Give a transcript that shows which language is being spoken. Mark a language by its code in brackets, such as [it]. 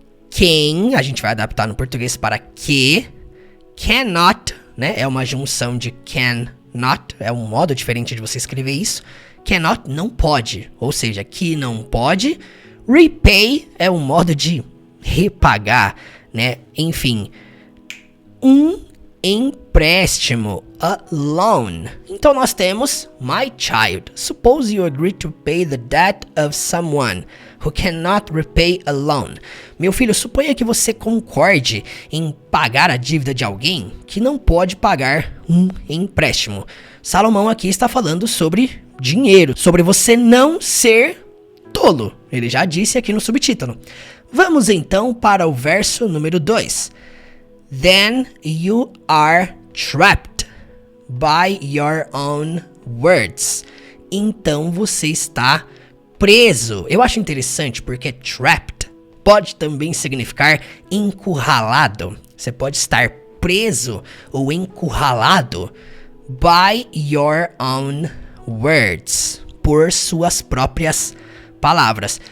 [pt] Quem, a gente vai adaptar no português para que, cannot, né, é uma junção de cannot, é um modo diferente de você escrever isso, cannot, não pode, ou seja, que não pode, repay é um modo de repagar, né, enfim, um empréstimo, a loan. Então nós temos [en] my child, suppose you agree to pay the debt of someone who cannot repay a loan. [pt] Meu filho, suponha que você concorde em pagar a dívida de alguém que não pode pagar um empréstimo. Salomão aqui está falando sobre dinheiro, sobre você não ser tolo. Ele já disse aqui no subtítulo. Vamos então para o verso número 2. [en] Then you are trapped by your own words. [pt] Então você está preso. Eu acho interessante porque trapped pode também significar encurralado. Você pode estar preso ou encurralado [en] by your own words, [pt] por suas próprias palavras.